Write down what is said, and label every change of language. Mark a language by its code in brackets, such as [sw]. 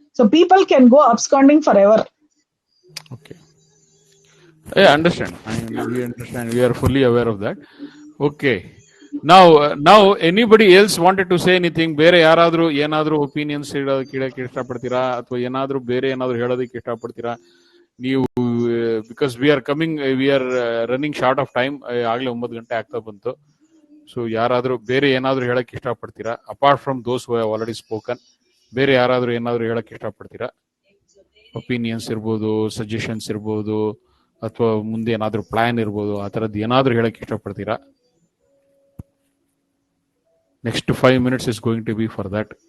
[en] So people can go absconding forever. Okay. I understand. We understand. We are fully aware of that. Okay. Now anybody else wanted to say anything? [kn] ಬೇರೆ ಯಾರಾದ್ರೂ ಏನಾದ್ರೂ opinions ಕೇಳಕ್ಕೆ ಇಷ್ಟಪಡ್ತೀರಾ ಅಥವಾ ಏನಾದ್ರೂ ಬೇರೆ ಏನಾದ್ರೂ ಹೇಳೋದಕ್ಕೆ ಇಷ್ಟಪಡ್ತೀರಾ ನೀವು? [en] Because we are running short of time. [kn] ಆಗ್ಲೇ 9 ಗಂಟೆ ಆಗ್ತಾ ಬಂತು. ಸೊ ಯಾರಾದ್ರೂ ಬೇರೆ ಏನಾದ್ರೂ ಹೇಳಕ್ ಇಷ್ಟಪಡ್ತೀರಾ? [en] apart from those who have already spoken, [kn] ಬೇರೆ ಯಾರಾದ್ರೂ ಏನಾದ್ರೂ ಹೇಳಕ್ ಇಷ್ಟಪಡ್ತೀರಾ? ಒಪಿನಿಯನ್ಸ್ ಇರ್ಬೋದು, ಸಜೆಷನ್ಸ್ ಇರ್ಬೋದು, ಅಥವಾ ಮುಂದೆ ಏನಾದ್ರೂ ಪ್ಲಾನ್ ಇರ್ಬೋದು, ಆ ತರದ್ದು ಏನಾದ್ರೂ ಹೇಳಕ್ ಇಷ್ಟಪಡ್ತೀರಾ? [en] Next 5 minutes is going to be for that.